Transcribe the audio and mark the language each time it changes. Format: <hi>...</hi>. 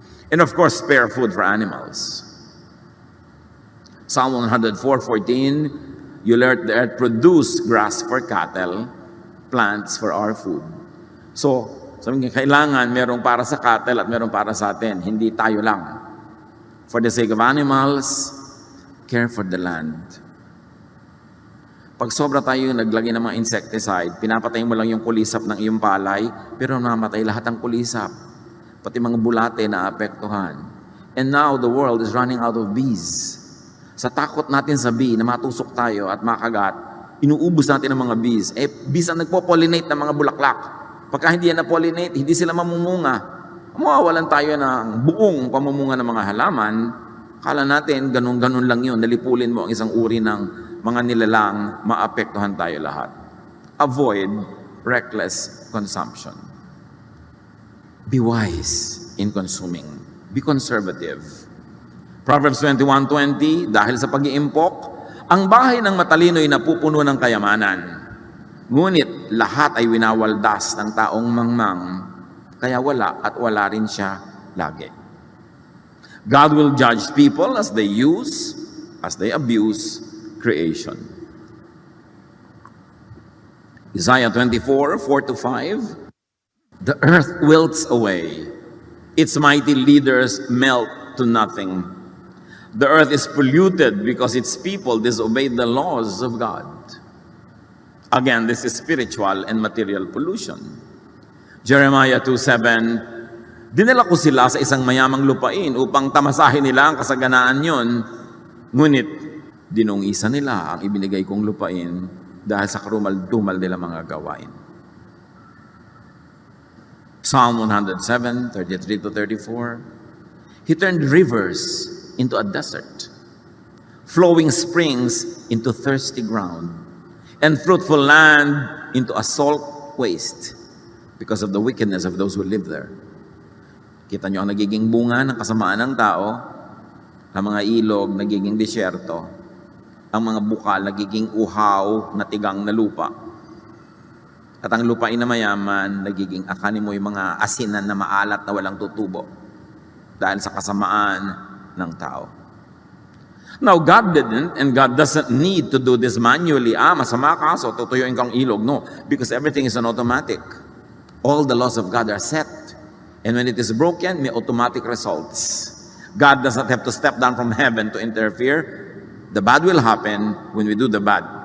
<en>And of course, spare food for animals. Psalm 104:14, you let the earth produce grass for cattle, plants for our food.</en> <tl>So, sabi nga, kailangan merong para sa cattle at merong para sa atin. Hindi tayo lang.</tl> <en>For the sake of animals, care for the land.</en> <tl>Pag sobra tayo naglagay ng mga insecticide, pinapatay mo lang yung kulisap ng iyong palay, pero namatay lahat ng kulisap. Pati mga bulate na apektuhan.</tl> <en>And now, the world is running out of bees.</en> <tl>Sa takot natin sa bee na matusok tayo at makagat, inuubos natin ang mga bees. Bees ang nagpo-pollinate ng mga bulaklak. Pagka hindi yan na-pollinate, hindi sila mamumunga. Mawawalan tayo ng buong pamumunga ng mga halaman. Kala natin, ganun-ganun lang yun. Nalipulin mo ang isang uri ng mga nilalang, maapektuhan tayo lahat.</tl> <en>Avoid reckless consumption. Be wise in consuming. Be conservative.</en> <tl>Proverbs 21:20, dahil sa pag-iimpok, ang bahay ng matalino ay napupuno ng kayamanan. Ngunit lahat ay winawaldas ng taong mangmang, kaya wala at wala rin siya lagi.</tl> <en>God will judge people as they abuse creation. Isaiah 24:4-5, the earth wilts away, its mighty leaders melt to nothing. The earth is polluted because its people disobeyed the laws of God. Again, this is spiritual and material pollution.</en> <tl>Jeremiah 2:7, dinala ko sila sa isang mayamang lupain upang tamasahin nila ang kasaganaan yon, ngunit dinungisa nila ang ibinigay kong lupain dahil sa karumal-dumal nila mga gawain.</tl> <en>Psalm 107:33-34, He turned rivers into a desert, flowing springs into thirsty ground, and fruitful land into a salt waste because of the wickedness of those who live there.</en> <tl>Kita nyo ang nagiging bunga ng kasamaan ng tao, ang mga ilog nagiging disyerto, ang mga bukal nagiging uhaw na tigang na lupa, at ang lupain na mayaman nagiging akani mo yung mga asinan na maalat na walang tutubo dahil sa kasamaan ng tao.</tl> <en>Now, God didn't and God doesn't need to do this manually.</en> <tl>Masama ka, so tutuyuin kang ilog.</tl> <en>No, because everything is an automatic. All the laws of God are set. And when it is broken, may automatic results. God does not have to step down from heaven to interfere. The bad will happen when we do the bad.</en>